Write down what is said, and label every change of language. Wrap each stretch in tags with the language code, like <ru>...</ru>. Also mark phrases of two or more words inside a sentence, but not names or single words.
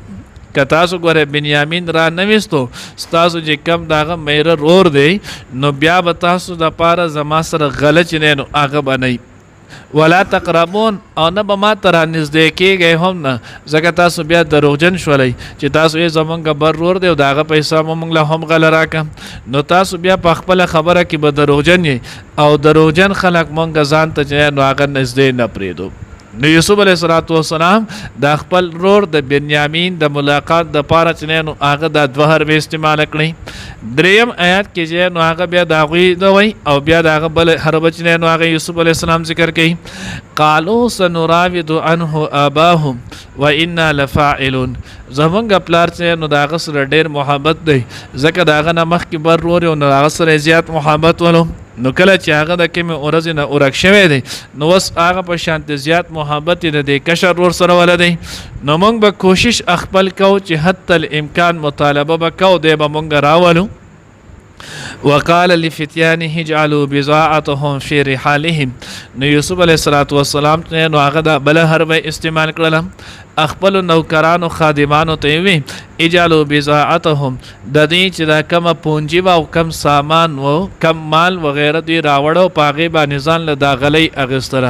<ps>که تاسو ګوره بنیامین را نه ویستو ستاسو چې کم د هغه میره رور دی نو بیا به تاسو دپاره زما سره غله چې نو هغه به نه</ps> <ar>ولا تقربون</ar> <ps>او نه به ما ته را نږدې کېږئ هم نه ځکه تاسو بیا دروغجن شولی چې تاسو یې زمونږ بر رور دی او د هغه پیسه مو موږ له هم غله راکړه نو تاسو بیا په خپله خبره کې به دروغجن یې او دروغجن خلک مونږ ځان ته چې نو هغه نږدې نه پرېږدو. نو یوسف علیه السلام د خپل رور د بنیامین د ملاقات دپاره چې نو هغه دا 2 حرفې استعماله کړئ. دریم آیات کې چې نو هغه بیا د هغوی د وی او بیا د هغه بل حرفه چې نو هغه یوسف علیه السلام ذکر کوي.</ps> <ar>قالو سنراود عنه آباهم وانا لفاعلون</ar> <ps>زمونږ پلار چې نو د هغه سره ډېر محبت دی ځکه د هغه نه مخکې بر رور یو نو هغه سره زیات محبت ولو. نو کله چې هغه د کومې ورځې نه ورک شوی دی نو اوس هغه په شانتې زیات محبت یې د دې کشر ورور سره وله دی. نو موږ به کوشش خپل کوو چې حتی الامکان مطالبه به کوو دی به موږ راولو.</ps> <ar>وقال لفتيانه اجعلوا بضاعتهم في رحالهم</ar> <ps>نو یوسف علیه السلام نو هغه د بله حرفه استعمال کړله. خپلو نوکرانو خادمانو ته یې وی</ps> <ar>اجعلوا بضاعتهم</ar> <ps>د دې چې دا کمه پونجي وه او کم سامان و کم مال وغیره دوی راوړه په هغې باندې ځان له دا غلۍ اخیستله.</ps>